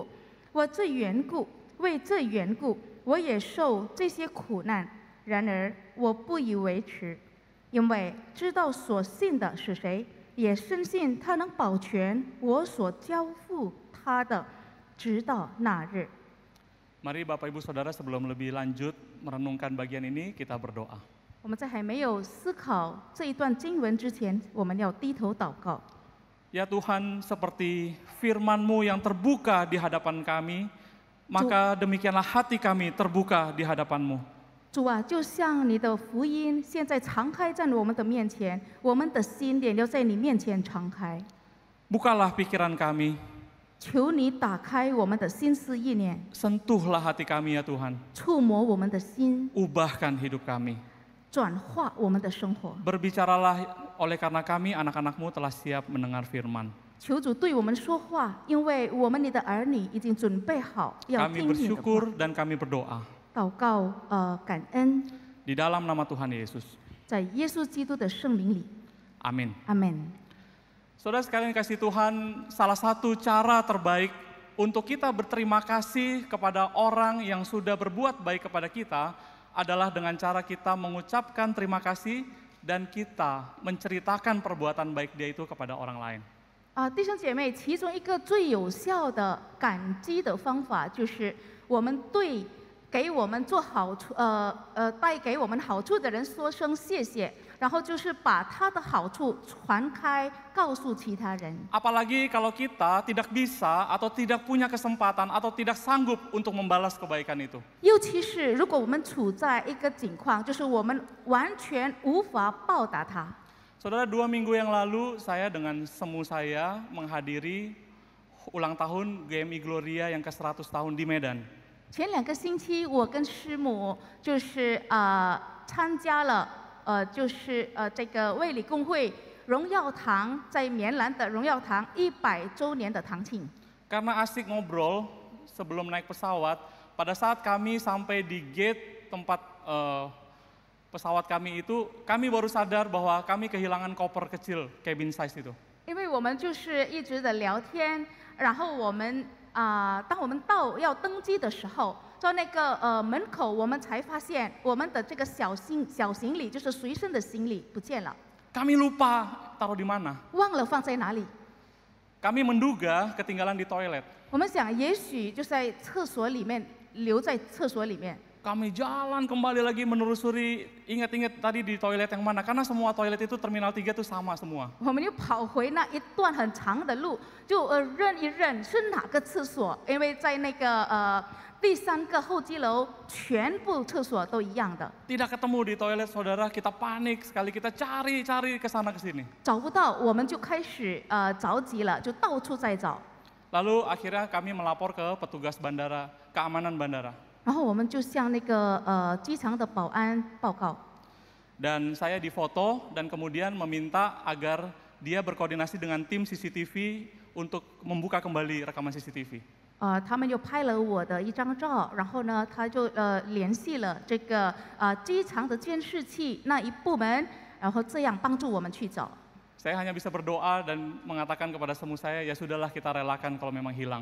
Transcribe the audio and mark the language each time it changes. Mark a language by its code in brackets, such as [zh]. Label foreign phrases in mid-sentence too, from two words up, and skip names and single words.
[zh] 为这缘故，我也受这些苦难。然而我不以为耻，因为知道所信的是谁，也深信他能保全我所交付他的，直到那日。 [id] Mari Bapak Ibu Saudara, sebelum lebih lanjut merenungkan bagian ini, kita berdoa. [zh] 我们在还没有思考这一段经文之前，我们要低头祷告。 [id] Ya Tuhan, seperti firman-Mu yang terbuka di hadapan kami, maka demikianlah hati kami terbuka di hadapan-Mu. [zh] 主啊，就像你的福音现在敞开在我们的面前，我们的心也要在你面前敞开。 [id] Bukalah pikiran kami, [zh] 求你打开我们的心思意念， [id] sentuhlah hati kami ya Tuhan, [zh] 触摸我们的心， [id] ubahkan hidup kami. [zh] 转化我们的生活。 [id] Berbicaralah oleh karena kami anak-anak-Mu telah siap mendengar firman. [zh] 求主对我们说话，因为我们你的儿女已经准备好要 [id] Kami [zh] 听你的话。 [id] bersyukur dan kami berdoa [zh] 祷告，感恩， [id] di dalam nama Tuhan Yesus. [zh] 在耶稣基督的圣名里， [id] Amin. [zh] 阿门。 [id] Saudara sekalian kasih Tuhan, salah satu cara terbaik untuk kita berterima kasih kepada orang yang sudah berbuat baik kepada kita adalah dengan cara kita mengucapkan terima kasih dan kita menceritakan perbuatan baik dia itu kepada orang lain. [zh] 弟兄姐妹，其中一个最有效的感激的方法，就是我们对给我们做好处，带给我们好处的人说声谢谢，然后就是把他的好处传开，告诉其他人。 [id] Apalagi kalau kita tidak bisa atau tidak punya kesempatan atau tidak sanggup untuk membalas kebaikan itu. [zh] 尤其是如果我们处在一个境况，就是我们完全无法报答他。 [id] Saudara, 2 minggu yang lalu saya dengan semu saya menghadiri ulang tahun GMI Gloria yang ke-100 tahun di Medan. [zh] 前2个星期，我跟师母就是参加了这个卫理公会荣耀堂在棉兰的荣耀堂100周年的堂庆。 [id] Karena asik ngobrol sebelum naik pesawat, pada saat kami sampai di gate tempat pesawat kami itu, kami baru sadar bahwa kami kehilangan koper kecil, [en] cabin size [id] itu. [zh] 因为我们就是一直的聊天，然后我们当我们要登机的时候，在那个门口，我们才发现我们的这个小行李，就是随身的行李不见了， [id] Kami lupa taruh di mana. [zh] 忘了放在哪里。 [id] Kami menduga ketinggalan di toilet. [zh] 我们想，也许就在厕所里面，留在厕所里面。 [id] Kami jalan kembali lagi menelusuri, ingat-ingat tadi di toilet yang mana, karena semua toilet itu Terminal 3 itu sama semua. [zh] 我们又跑回那一段很长的路，就认一认是哪个厕所，因为在那个第3个候机楼，全部厕所都一样的。 [id] Tidak ketemu di toilet, saudara, kita panik sekali, kita cari ke sana ke sini. [zh] 找不到，我们就开始着急了，就到处在找。 [id] Lalu akhirnya kami melapor ke petugas bandara, keamanan bandara. [zh] 然后我们就向那个机场的保安报告。 [id] Dan saya difoto dan kemudian meminta agar dia berkoordinasi dengan tim CCTV untuk membuka kembali rekaman CCTV. [zh] 他们又拍了我的一张照，然后呢，他就联系了这个机场的监视器那一部门，然后这样帮助我们去找。 [id] Saya hanya bisa berdoa dan mengatakan kepada semu saya, ya sudahlah kita relakan kalau memang hilang.